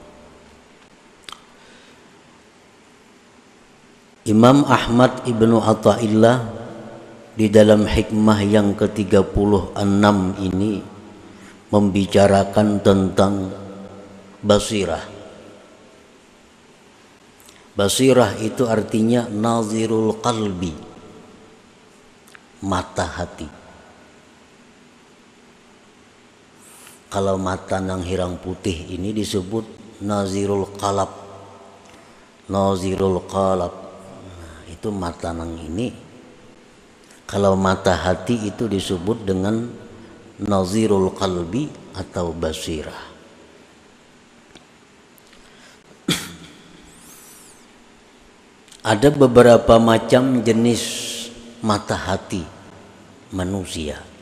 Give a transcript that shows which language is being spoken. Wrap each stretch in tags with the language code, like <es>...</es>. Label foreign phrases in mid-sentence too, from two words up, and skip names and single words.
<id>Imam Ahmad ibnu Athaillah di dalam hikmah yang ke-36 ini membicarakan tentang basirah.</id> <ar>Basirah itu artinya nazirul qalbi,</ar> <id>mata hati.</id> <bjn>Kalau mata nang hirang putih ini disebut</bjn> <ar>nazirul qalab, nazirul qalb.</ar> <bjn>Nah, itu mata nang ini.</bjn> <id>Kalau mata hati itu disebut dengan</id> <ar>nazirul qalbi</ar> <id>atau basirah. Ada beberapa macam jenis mata hati manusia.</id>